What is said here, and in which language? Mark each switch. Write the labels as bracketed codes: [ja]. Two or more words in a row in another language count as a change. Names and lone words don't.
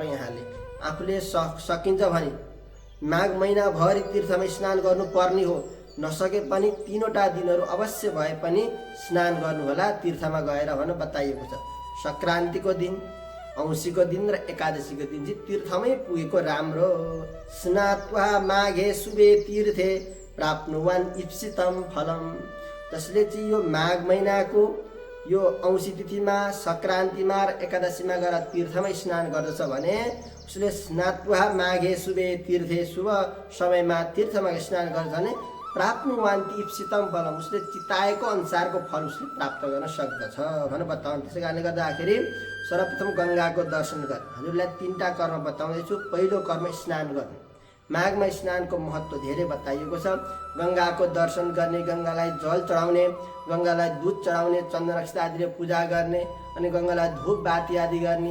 [ne] यहाँले आफूले सकिन्छ भने माघ महिनाभरि तीर्थमा स्नान गर्नुपर्ने हो। नसके पनि 3वटा दिनहरू अवश्य भए पनि स्नान गर्नुहोला तीर्थमा गएर भनेर बताइएको छ। सङ्क्रान्तिको दिन, औँसीको दिन र एकादशीको दिन चाहिँ तीर्थमै पुगेको राम्रो। [sa] स्नात्वा माघे शुभे तीर्थे प्राप्नुवान् इप्सितम फलम। [ne] जसले चाहिँ यो माघ महिनाको यो औँसी तिथिमा, सङ्क्रान्तिमा र एकादशीमा गएर तीर्थमा स्नान गर्दछ भने उसले [sa] स्नात्वा माघे शुभे तीर्थे, [ne] शुभ समयमा तीर्थमा स्नान गर्छ भने [sa] प्राप्नुवान् इप्सितम फलम, [ne] उसले चिताएको अनुसारको फल उसले प्राप्त गर्न सक्दछ भनेर बताउनु। त्यसै कारणले गर्दाखेरि सर्वप्रथम गङ्गाको दर्शन गर्ने। हजुरलाई 3टा कर्म बताउँदैछु। पहिलो कर्म स्नान गर्ने। माघमा स्नानको महत्त्व धेरै बताइएको छ। गङ्गाको दर्शन गर्ने, गङ्गालाई जल चढाउने, गङ्गालाई दुध चढाउने, चन्दन अक्षता आदिले पूजा गर्ने, अनि गङ्गालाई धूप बाती आदि गर्ने।